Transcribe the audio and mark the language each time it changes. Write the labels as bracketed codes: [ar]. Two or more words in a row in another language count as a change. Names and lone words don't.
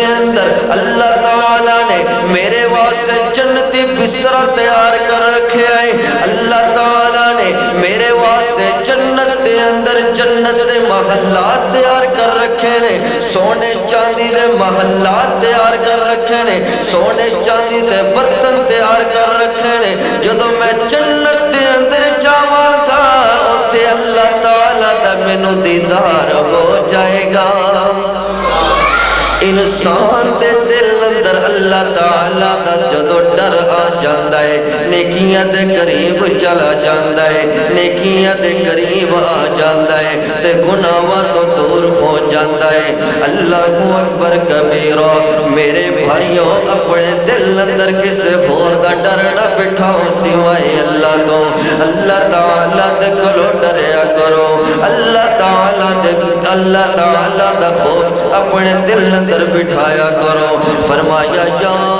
[pa] اندر اللہ تعالیٰ نے میرے واسطے جنتی بسترہ تیار کر رکھے آئے اللہ تعالیٰ نے میرے واسطے جنت دے اندر جنت دے محلات تیار کر رکھے نے سونے چاندی دے محلات تیار کر رکھے نے سونے چاندی دے برتن تیار کر رکھے نے جدو میں جنت دے اندر جاواں گا تے اللہ تعالیٰ دا مینوں دیدار ہو جائے گا انسان دے دل اندر اللہ تعالیٰ دا جدو ڈر آ جاندا ہے نیکیاں دے قریب چلا جاندا ہے نیکیاں دے قریب آ جاندا ہے تے گناہاں تو دور ہو جاندا ہے اللہ [ar] اکبر کبیرہ [pa] میرے بھائیوں اپنے دل اندر کسے اور دا ڈر نہ بٹھاؤ سوائے اللہ تو اللہ تعالیٰ دے کولوں ڈریا کرو اللہ تعالیٰ دا خوف اپنے دل اندر بٹھایا کرو فرمایا یا